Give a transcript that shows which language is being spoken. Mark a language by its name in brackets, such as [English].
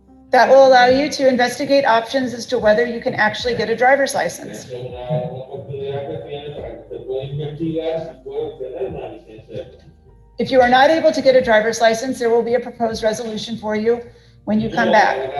[English] That will allow you to investigate options as to whether you can actually get a driver's license. [Spanish] Es una oportunidad que tiene para que usted pueda investigar si puede obtener una licencia. [English] If you are not able to get a driver's license, there will be a proposed resolution for you when you come back.